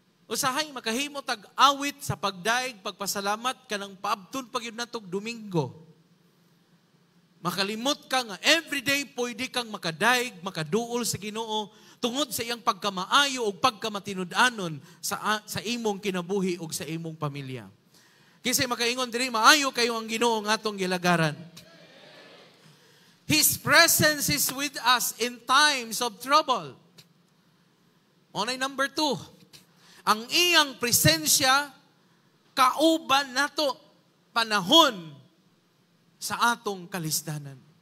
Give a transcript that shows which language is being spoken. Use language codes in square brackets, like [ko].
[ceb] Usahay makahimo tag awit sa pagdaig, pagpasalamat kanang paabton pagyud natog Domingo. Makalimot ka nga everyday pwede kang makadaig, makaduol sa Ginoo tungod sa iyang pagkamaayo o pagkamatinud-anon sa imong kinabuhi o sa imong pamilya. Kasi makaingon diri, maayo kayo ang Ginoo nga atong gilagaran. [en] His presence is with us in times of trouble. [ceb] Onay number 2, ang iyang presensya kauban nato panahon sa atong kalisdanan.